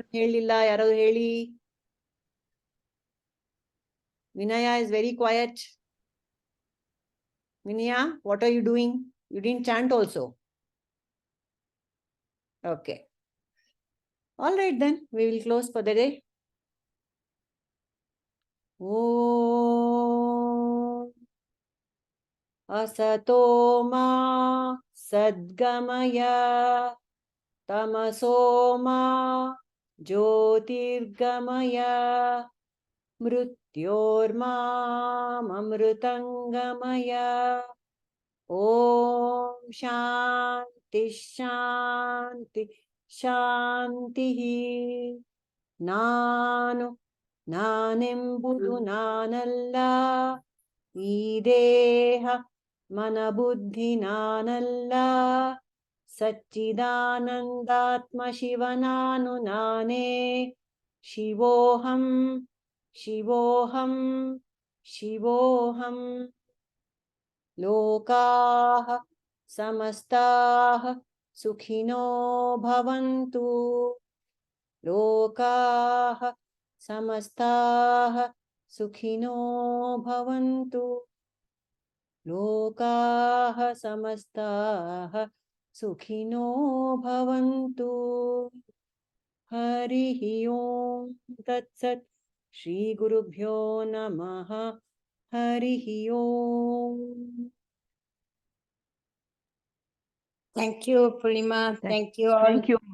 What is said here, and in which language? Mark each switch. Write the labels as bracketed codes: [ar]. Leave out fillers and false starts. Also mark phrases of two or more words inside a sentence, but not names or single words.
[en] Vinaya is very quiet. Vinaya, what are you doing? You didn't chant also. Okay. All right then. We will close for the day. [sa] ॐ असतो मा सद्गमय तमसो मा ज्योतिर्गमय मृत्योर्मा अमृतङ्गमय. ॐ शान्ति शान्ति शान्ति. [kn] ನಾನು ನಾನೆಂಬುದು ನಾನಲ್ಲ, ಈ ದೇಹ ಮನಬುದ್ಧಿ ನಾನಲ್ಲ, ಸಚ್ಚಿದಾನಂದಾತ್ಮ ಶಿವ ನಾನು ನಾನೇ, [sa] ಶಿವೋಹಂ ಶಿವೋಹಂ ಶಿವೋಹಂ. ಲೋಕಾಃ ಸಮಸ್ತಾಃ ಸುಖಿನೋ ಭವಂತು, ಲೋಕಾಃ ಸಮಸ್ತಾಃ ಸುಖಿನೋ ಭವಂತು, ಲೋಕಾಃ ಸಮಸ್ತಾಃ ಸುಖಿನೋ ಭವಂತು. ಹರಿಃ ಓಂ ತತ್ಸತ್. ಶ್ರೀ ಗುರುಭ್ಯೋ ನಮಃ. ಹರಿಃ ಓಂ. [en] Thank you, Purnima. Thank you all. Thank you.